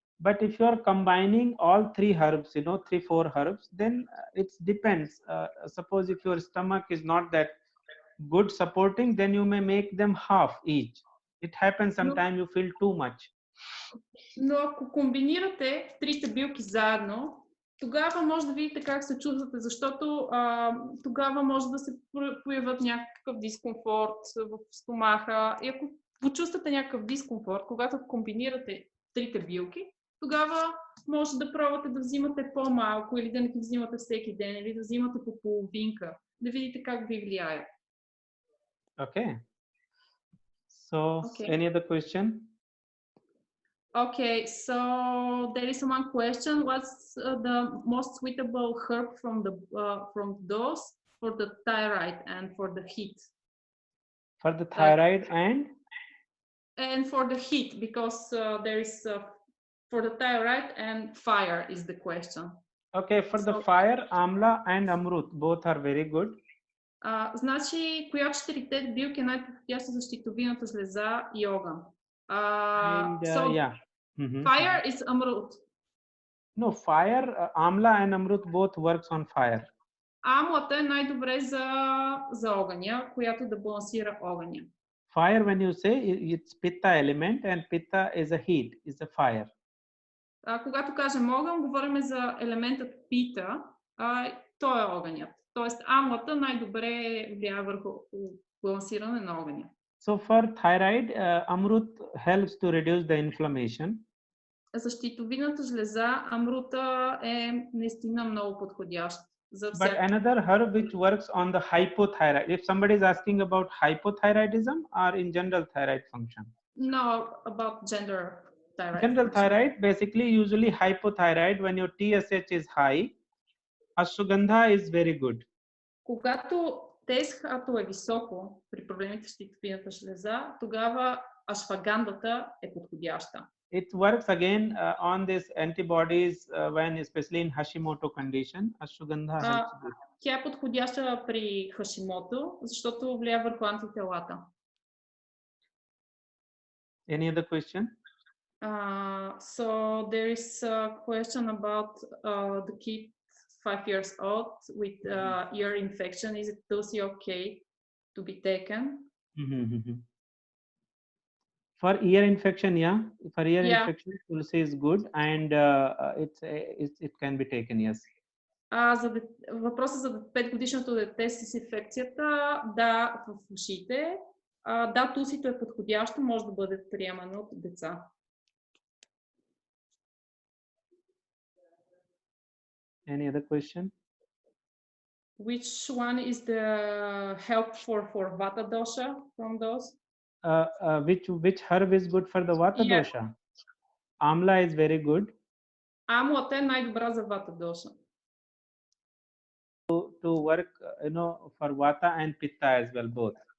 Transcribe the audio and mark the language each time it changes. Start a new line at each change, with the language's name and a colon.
English: But if you are combining all 3 herbs, 3-4 herbs, then it depends. Suppose if your stomach is not that good supporting, then you may make them half each. It happens sometimes you feel too much.
Bulgarian: Но ако комбинирате трите билки заедно, тогава може да видите как се чувствате, защото тогава може да се появят някакъв дискомфорт в стомаха. И ако почувствате някакъв дискомфорт, когато комбинирате трите билки, тогава може да пробвате да взимате по-малко или да не ги взимате всеки ден, или да взимате по половинка, да видите как ви влияе.
English: Okay. So, Okay. any other question? Okay, so there is one question. What's the most suitable herb from those for the thyroid and for the heat? For the thyroid And for the heat, because there is for the thyroid and fire is the question. okay, for the fire, amla and amrut both are very good.
Bulgarian: Значи, коя от четирите билки е най-подходяща за щитовидната жлеза и огън?
English: Yeah. Fire is amrut. No, fire, amla and amrut both works on fire.
Bulgarian: Амлата е най-добре за огъня, която да балансира огъня. Fire, when you say, it's pitta element, and pitta is a heat, is a fire. Когато кажем огън, говорим за елементът пита, той е огънят. Тоест амлата най-добре влияе върху балансиране на огъня.
English: So for thyroid, amrut helps to reduce the inflammation.
Bulgarian: За щитовидната жлеза амрута е наистина много подходящ.
English: But another herb which works on the hypothyroid. If somebody is asking about hypothyroidism or in general thyroid function? No, about gender thyroid. General thyroid, basically, usually hypothyroid, when your TSH is high, ashwagandha is very good.
Bulgarian: Когато ТСХ-то е високо при проблемите с щитовидната жлеза, тогава ашвагандата е подходяща.
English: It works again on these antibodies when, especially in Hashimoto condition, ashwagandha helps good.
Bulgarian: Тя е подходяща при Хашимото, защото влияе върху антителата.
English: Any other question? So there is a question about the kid 5 years old with ear infection. Is it tulsi okay to be taken? For ear infection, yeah. For ear infection, tulsi is good, and it can be taken, yes.
Bulgarian: Въпросът за 5-годишното дете с инфекцията, да, в ушите. Да, тулсито е подходящо, може да бъде приемано от деца.
English: Any other question? Which one is the help for Vata dosha from those? Which herb is good for the Vata dosha? Amla is very good.
Bulgarian: Амлата е най-добра за Vata dosha.
English: To work, for Vata and Pitta as well, both.